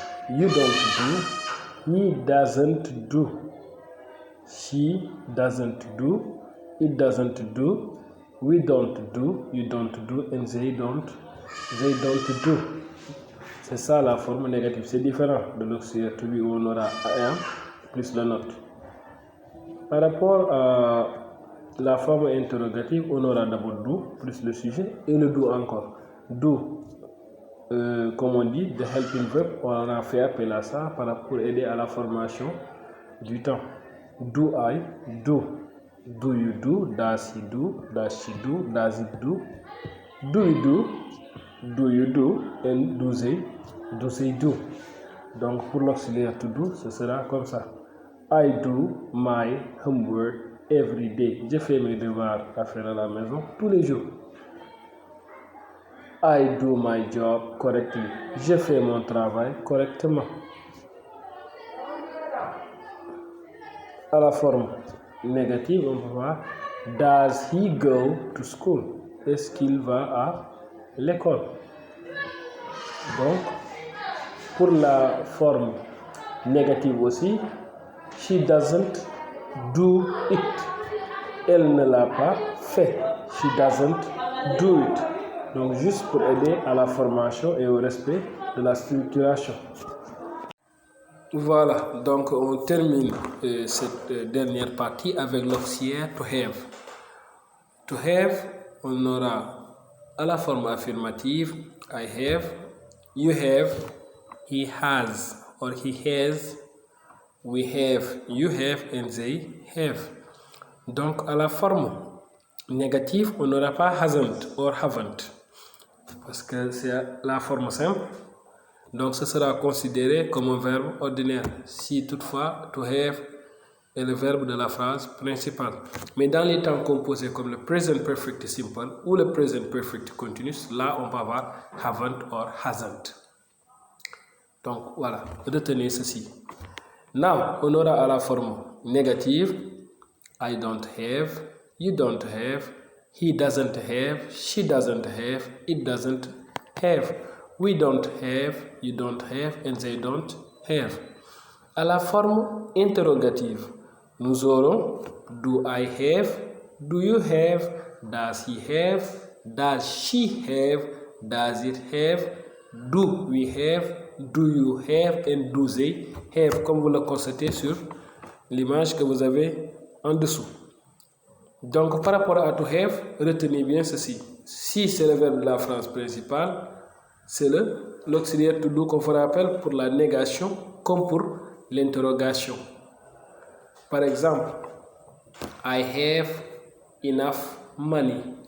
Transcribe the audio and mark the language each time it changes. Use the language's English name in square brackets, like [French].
[English] You don't do, he doesn't do, she doesn't do, it doesn't do, we don't do, you don't do, and they don't do. [French] C'est ça la forme négative. C'est différent de l'auxiliaire to be où on aura [English] I am [French] plus la note. Par rapport à la forme interrogative, on aura d'abord do plus le sujet et le do encore. Do, comme on dit, [English] the helping verb, [French] on a fait appel à ça pour aider à la formation du temps. [English] Do I, do. Do you do, does he do, does she do, does it do, do we do you do, and do they do. [French] Donc pour l'auxiliaire to do, ce sera comme ça. [English] I do my homework every day. [French] Je fais mes devoirs à faire à la maison tous les jours. [English] I do my job correctly. [French] Je fais mon travail correctement. À la forme négative, on peut voir [English] does he go to school? [French] Est-ce qu'il va à l'école? Donc, pour la forme négative aussi, [English] she doesn't do it. [French] Elle ne l'a pas fait. [English] She doesn't do it. [French] Donc juste pour aider à la formation et au respect de la structuration. Voilà, donc on termine cette dernière partie avec l'auxiliaire to have. [English] To have, [French] on aura à la forme affirmative [English] I have, you have, he has or he has, we have, you have and they have. [French] Donc à la forme négative, on n'aura pas [English] hasn't or haven't [French] parce que c'est la forme simple. Donc ce sera considéré comme un verbe ordinaire si toutefois to have est le verbe de la phrase principale. Mais dans les temps composés comme le present perfect simple ou le present perfect continuous, là on peut avoir [English] haven't or hasn't. [French] Donc voilà, retenez ceci. [English] Now, [French] on aura à la forme négative [English] I don't have, you don't have, he doesn't have, she doesn't have, it doesn't have, we don't have, you don't have, and they don't have. [French] À la forme interrogative, nous aurons [English] do I have, do you have, does he have, does she have, does it have, do we have, do you have, and do they have, [French] comme vous le constatez sur l'image que vous avez en dessous. Donc par rapport à to have, retenez bien ceci. Si c'est le verbe de la phrase principale, c'est l'auxiliaire to do qu'on fera appel pour la négation comme pour l'interrogation. Par exemple, [English] I have enough money.